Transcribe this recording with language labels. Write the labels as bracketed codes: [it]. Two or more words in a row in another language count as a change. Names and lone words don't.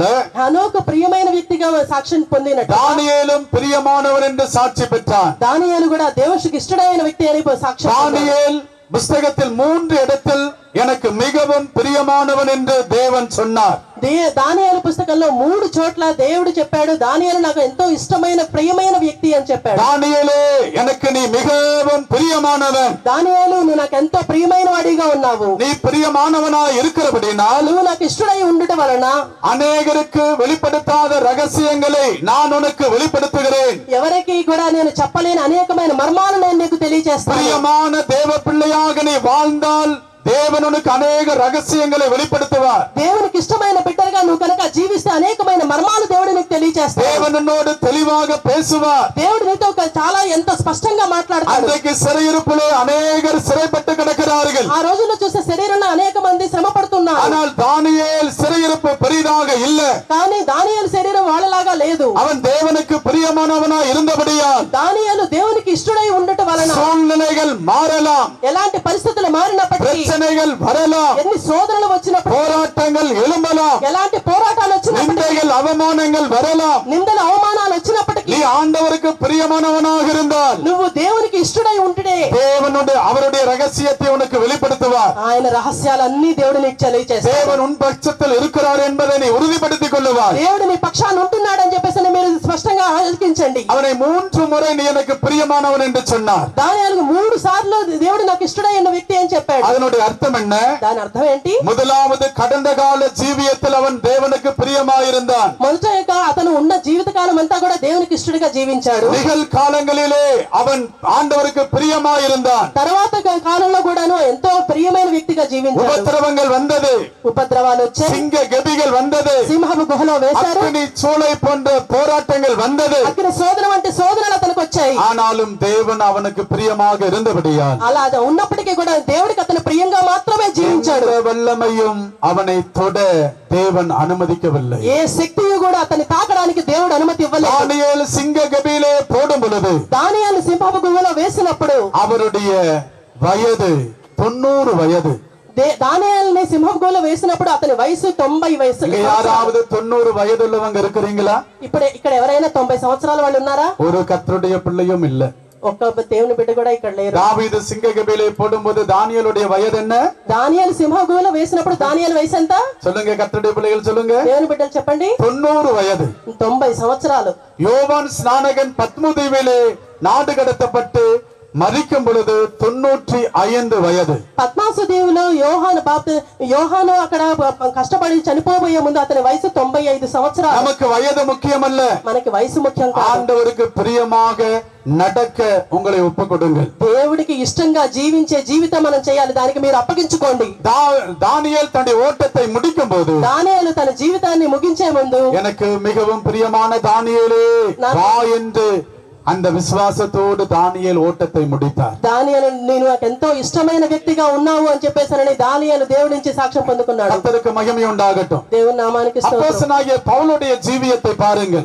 [te] హనోకు ప్రియమైన వ్యక్తిగా సాక్ష్యం పొందినట్టు [ta] தானியேலும் பிரியமானவன் என்று சாட்சி பெற்றான். [te] దానియేలు కూడా దేవునికి ఇష్టమైన వ్యక్తి అని సాక్ష్యం పొందాడు. [ta] தானியேல் புஸ்தகத்தில் 3 இடத்தில் எனக்கு மிகவும் பிரியமானவன் என்று தேவன் சொன்னார். [te] దానియేలు పుస్తకంలో 3 చోట్ల దేవుడు చెప్పాడు, దానియేలు నాకు ఎంతో ఇష్టమైన ప్రియమైన వ్యక్తి అని చెప్పాడు. [ta] தானியேலே எனக்கு நீ மிகவும் பிரியமானவன். [te] దానియేలు నువ్వు నాకు ఎంతో ప్రియమైన వాడిగా ఉన్నావు. [ta] நீ பிரியமானவனாய் இருக்கிறபடினால் [te] నువ్వు నాకు ఇష్టడై ఉండుట వలన [ta] அநேகருக்கு வெளிப்படுத்தாத ரகசியங்களை நான் உனக்கு வெளிப்படுத்துகிறேன். [te] ఎవరికి కూడా నేను చెప్పలేని అనేకమైన మర్మాలను నేను నీకు తెలియజేస్తాను. [ta] பிரியமான தேவ பிள்ளையாக நீ வாழ்ந்தால் தேவன் உனக்கு அநேக ரகசியங்களை வெளிப்படுத்துவார். [te] దేవునికి ఇష్టమైన బిడ్డగా నువ్వు కనుక జీవిస్తే అనేకమైన మర్మాలు దేవుడు నీకు తెలియజేస్తాడు. [ta] தேவன் உன்னோடு தெளிவாக பேசுவார். [te] దేవుడు నీతో చాలా ఎంతో స్పష్టంగా మాట్లాడతాడు. [ta] அன்றைக்கு சிறையிருப்பிலே அநேகர் சிறைப்பட்டு கிடக்கிறார்கள். [te] ఆ రోజుల్లో చూస్తే శరీరంలో అనేక మంది శ్రమ పడుతున్నారు. [ta] ஆனால் தானியேல் சிறையிருப்பு பெரிதாக இல்ல. [te] కానీ దానియేలు శరీరం వాళ్ళలాగా లేదు. [ta] அவன் தேவனுக்கு பிரியமானவனாய் இருந்தபடியால் [te] దానియేలు దేవునికి ఇష్టడై ఉండటం వలన [ta] சூழ்நிலைகள் மாறலாம், [te] ఎలాంటి పరిస్థితులు మారినప్పటికీ, [ta] பிரச்சனைகள் வரலாம், [te] ఎన్ని శోధనలు వచ్చినప్పుడు, [ta] போராட்டங்கள் எழும்பலாம், [te] ఎలాంటి పోరాటాలు వచ్చినప్పటికీ, [ta] நிந்தைகள் அவமானங்கள் வரலாம். [te] నిందలు అవమానాలు వచ్చినప్పటికీ [ta] நீ ஆண்டவருக்கு பிரியமானவனாக இருந்தால் [te] నువ్వు దేవునికి ఇష్టడై ఉంటే [ta] தேவனுடைய அவருடைய ரகசியத்தை உனக்கு வெளிப்படுத்துவார். [te] ఆయన రహస్యాలన్నీ దేవుడు నీకు తెలియజేస్తాడు. [ta] தேவன் உன் பட்சத்தில் இருக்கிறார் என்பதை நீ உறுதிப்படுத்திக் கொள்ளுவார். [te] దేవుడు నీ పక్షాన ఉంటున్నాడని చెప్పేసి మీరు స్పష్టంగా ఆలోచించండి. [ta] அவனை 3 முறை நீ எனக்கு பிரியமானவன் என்று சொன்னார். [te] దానియేలు 3 సార్లు దేవుడు నాకు ఇష్టడైన వ్యక్తి అని చెప్పాడు. [ta] அதனுடைய அர்த்தம் என்ன? [te] దాని అర్థం ఏంటి? [ta] முதலாவது கடந்த கால ஜீவியத்தில் அவன் தேவனுக்கு பிரியமாயிருந்தான். [te] మొదట అతను ఉన్న జీవిత కాలం అంతా కూడా దేవునికి ఇష్టడిగా జీవించాడు. [ta] நிகழ் காலங்களிலே அவன் ஆண்டவருக்கு பிரியமாயிருந்தான். [te] తర్వాత కాలంలో కూడాను ఎంతో ప్రియమైన వ్యక్తిగా జీవించాడు. [ta] உபத்திரவங்கள் வந்தது, [te] ఉపద్రవాలు వచ్చాయి, [ta] சிங்க கெபிகள் வந்தது, [te] సింహపు గుహలో వేశారు, [ta] அக்கினி சூளை போன்ற போராட்டங்கள் வந்தது. [te] అక్కడ శోధన వంటి శోధనలు అతనికి వచ్చాయి. [ta] ஆனாலும் தேவன் அவனுக்கு பிரியமாக இருந்தபடியால் [te] అలా ఉన్నప్పటికీ కూడా దేవుడికి అతను ప్రియంగా మాత్రమే జీవించాడు. [ta] எந்த வல்லமையும் அவனை தொட தேவன் அனுமதிக்கவில்லை. [te] ఏ శక్తియు కూడా అతన్ని తాకడానికి దేవుడు అనుమతి ఇవ్వలేదు. [ta] தானியேல் சிங்க கெபியிலே போடும் பொழுது [te] దానియేలు సింహపు గుహలో వేసినప్పుడు [ta] அவருடைய వయது 90 వయது. [te] దానియేలుని సింహపు గుహలో వేసినప్పుడు అతని వయసు 90 వయసు. [ta] யாராவது 90 வயதுள்ளவங்க இருக்கிறீங்களா? [te] ఇక్కడ ఎవరైనా 90 సంవత్సరాల వాళ్ళు ఉన్నారా? [ta] ஒரு கர்த்தருடைய பிள்ளையும் இல்ல. [te] ఒక్క దేవుని బిడ్డ కూడా ఇక్కడ లేరు. [ta] தாவீது சிங்க கெபியிலே போடும்போது தானியேலுடைய வயது என்ன? [te] దానియేలు సింహపు గుహలో వేసినప్పుడు దానియేలు వయసు ఎంత? [ta] சொல்லுங்க, கர்த்தருடைய பிள்ளைகள் சொல்லுங்க. [te] దేవుని బిడ్డలు చెప్పండి. [ta] 90 వయது. [te] 90 సంవత్సరాలు. [ta] யோவான் ஸ்நானகன் பத்மதீவிலே நாடு கடத்தப்பட்டு மரிக்கும் பொழுது 95 వయது. [te] పద్మాసు దీవులో యోహాను అక్కడ కష్టపడి చనిపోబోయే ముందు అతని వయసు 95 సంవత్సరాలు. [ta] நமக்கு வயது முக்கியமல்ல, [te] మనకి వయసు ముఖ్యం కాదు. [ta] ஆண்டவருக்கு பிரியமாக நடக்க உங்களை ஒப்புக்கொடுங்கள். [te] దేవుడికి ఇష్టంగా జీవించే జీవితం మనం చేయాలి. దానికి మీరు అప్పగించుకోండి. [ta] தானியேல் தன்னுடைய ஓட்டத்தை முடிக்கும் போது [te] దానియేలు తన జీవితాన్ని ముగించే ముందు [ta] எனக்கு மிகவும் பிரியமான தானியேலே வா என்று அந்த விசுவாசத்தோடு தானியேல் ஓட்டத்தை முடித்தார். [te] దానియేలు నేను నాకు ఎంతో ఇష్టమైన వ్యక్తిగా ఉన్నావు అని చెప్పేసానని దానియేలు దేవుడి నుంచి సాక్ష్యం పొందుకున్నాడు. [ta] கர்த்தருக்கு மகிமை உண்டாகட்டும். [te] దేవుని నామానికి స్తోత్రం. [ta] அப்போஸ்தலனாகிய பவுலுடைய ஜீவியத்தை பாருங்கள்.